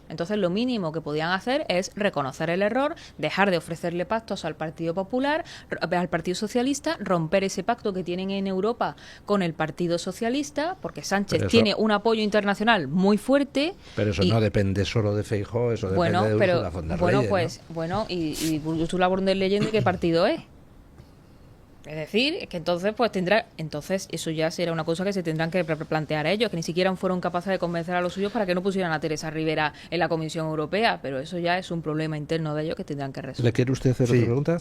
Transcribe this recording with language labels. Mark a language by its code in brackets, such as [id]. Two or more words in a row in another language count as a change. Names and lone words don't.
[es] Entonces lo mínimo que podían hacer es reconocer el error, dejar de ofrecerle pactos al Partido Popular, al Partido Socialista, romper ese pacto que tienen en Europa con el Partido Socialista, porque Sánchez tiene un apoyo internacional muy fuerte. Pero eso no depende solo de Feijóo, eso depende de Ursula von der Leyen, y Ursula von der Leyen, ¿de qué partido es? Es decir, que entonces entonces eso ya será una cosa que se tendrán que plantear ellos, que ni siquiera fueron capaces de convencer a los suyos para que no pusieran a Teresa Rivera en la Comisión Europea, pero eso ya es un problema interno de ellos que tendrán que resolver. ¿Le quiere usted hacer otra pregunta?